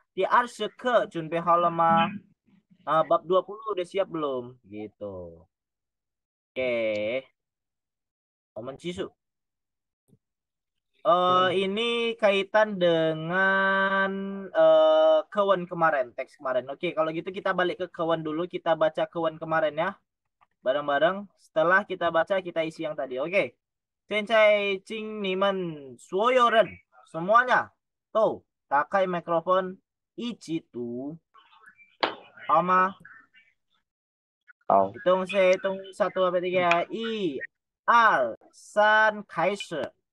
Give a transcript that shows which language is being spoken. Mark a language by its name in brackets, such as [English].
[Indonesian] Di arshike junpei halema, bab 20 udah siap belum gitu. Oke. Momen cisu. Ini kaitan dengan kawan kemarin, teks kemarin. Oke, kalau gitu kita balik ke kawan dulu, kita baca kawan kemarin ya. Bareng-bareng. Setelah kita baca, kita isi yang tadi. Oke. [Chinese] 现在请你们所有人 [Indonesian] semuanya tuh pakai mikrofon [Chinese] 一起读 好吗？好， [Indonesian] hitung 1 sampai 3 1 2 3开始。